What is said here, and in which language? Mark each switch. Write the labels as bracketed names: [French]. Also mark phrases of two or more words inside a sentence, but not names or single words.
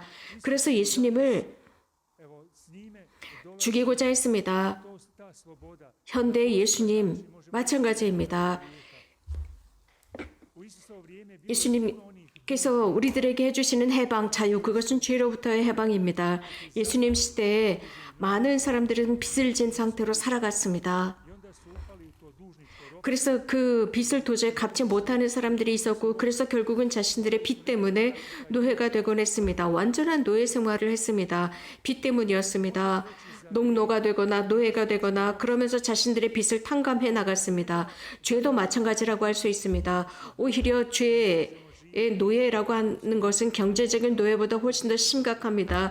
[Korean] 그래서 예수님을 [Croatian] evo s njime dolazi [Korean] 죽이고자 했습니다. [Croatian] ta sloboda. [Korean] 현대 예수님 마찬가지입니다. [Croatian] U Isusovo vrijeme bilo [Korean] 예수님께서 우리들에게 해주시는 해방, 자유, 그것은 죄로부터의 해방입니다. 예수님 시대에 많은 사람들은 빚을 진 상태로 살아갔습니다. [Croatian] i onda su upali u to dužničko ropstvo. [Korean] 그래서 그 빚을 도저히 갚지 못하는 사람들이 있었고, 그래서 결국은 자신들의 빚 때문에 노예가 되곤 했습니다. 완전한 노예 생활을 했습니다. 빚 때문이었습니다. 농노가 되거나 노예가 되거나 그러면서 자신들의 빚을 탕감해 나갔습니다. 죄도 마찬가지라고 할 수 있습니다. 오히려 죄의 노예라고 하는 것은 경제적인 노예보다 훨씬 더 심각합니다.